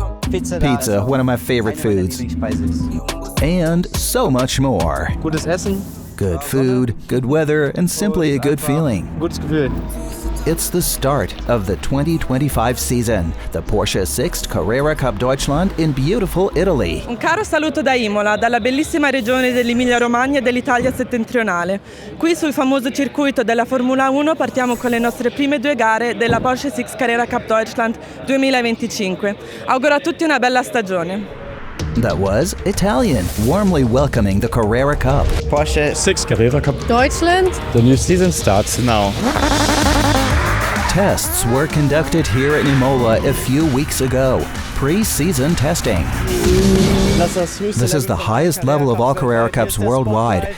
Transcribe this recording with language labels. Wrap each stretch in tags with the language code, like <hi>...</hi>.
<en>Pizza, one of my favorite foods. And so much more.</en> <de>Gutes Essen.</de> <en>Good food, good weather, and simply a good feeling.</en> <de>Gutes Gefühl.</de> <en>It's the start of the 2025 season, the Porsche Sixt Carrera Cup Deutschland in beautiful Italy.</en> <it>Un caro saluto da Imola, dalla bellissima regione dell'Emilia-Romagna e dell'Italia settentrionale. Qui sul famoso circuito della Formula 1 partiamo con le nostre prime 2 gare della Porsche Sixt Carrera Cup Deutschland 2025. Auguro a tutti una bella stagione.</it> <en>That was Italian, warmly welcoming the Carrera Cup. Porsche Sixt Carrera Cup Deutschland. The new season starts now. Tests were conducted here in Imola a few weeks ago. Pre-season testing. This is the highest level of all Carrera Cups worldwide.</en>